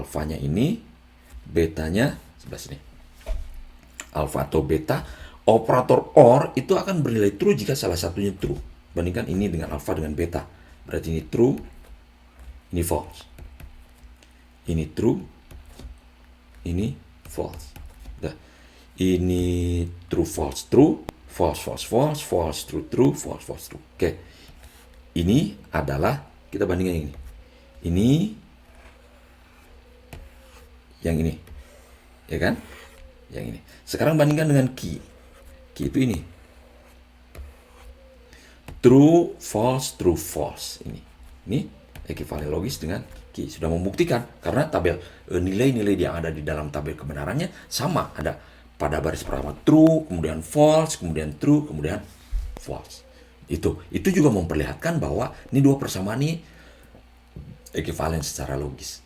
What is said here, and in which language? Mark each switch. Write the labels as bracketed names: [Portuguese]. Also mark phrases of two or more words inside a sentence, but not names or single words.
[Indonesian] Alfanya ini, betanya sebelah sini. Alpha atau beta, operator OR itu akan bernilai true jika salah satunya true. Bandingkan ini dengan alpha dengan beta. Berarti ini true, ini false. Ini true, ini false. [English] Nah, ini true, false, true, false, false, false, false, true, true, false, false, true. [Indonesian] Oke. Ini adalah, kita bandingkan ini. Ini, yang ini. Ya kan? Yang ini. Sekarang bandingkan dengan key. Key itu ini. [English] True, false, true, false. [Indonesian] Ini ekuivalen logis dengan key. Sudah membuktikan. Karena tabel nilai-nilai yang ada di dalam tabel kebenarannya sama. Ada pada baris pertama true, kemudian false, kemudian true, kemudian false. Itu juga memperlihatkan bahwa ini dua persamaan ini ekuivalen secara logis.